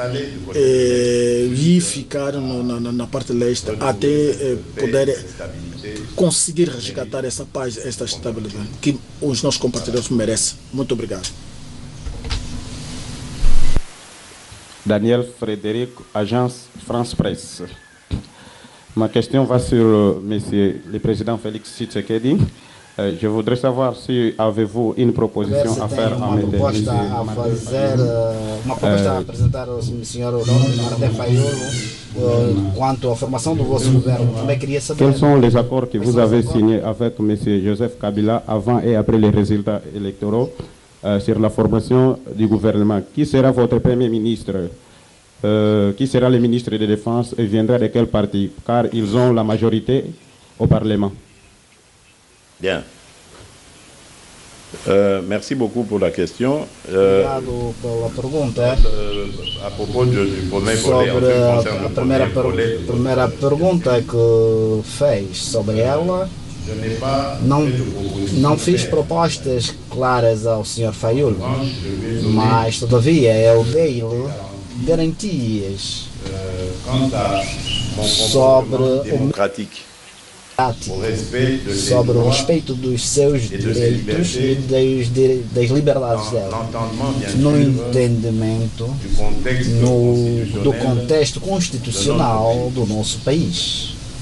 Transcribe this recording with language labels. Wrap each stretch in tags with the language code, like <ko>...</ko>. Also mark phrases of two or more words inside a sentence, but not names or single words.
<pt>e ficar na parte leste até poder conseguir resgatar essa paz, essa estabilidade que os nossos compatriotas merecem. Muito obrigado.</pt> <fr>Daniel Frédéric, agence France Presse. Ma question va sur Monsieur le Président Félix Tshisekedi. Je voudrais savoir si avez-vous une proposition à faire à</fr> <pt>uma proposta a fazer, uma proposta a apresentar ao Sr. Martin Fayulu quanto à formação do vosso governo. Também queria saber</pt> <fr>quels sont les accords que vous avez signés avec M. Joseph Kabila avant et après les résultats électoraux sur la formation du gouvernement. Qui sera votre Premier ministre? Qui sera le ministre de Défense et viendra de quel parti? Car ils ont la majorité au Parlement. Bien. Merci beaucoup pour la question.</fr> <pt>Obrigado pela pergunta.</pt> <fr>À propos du premier volet,</fr> <pt>sobre a primeira pergunta que fez sobre ela, não fiz propostas claras ao Sr. Fayulu, mas todavia eu dei-lhe garantias sobre sobre o respeito dos seus direitos e das liberdades dela, no entendimento do contexto constitucional do nosso país.</pt>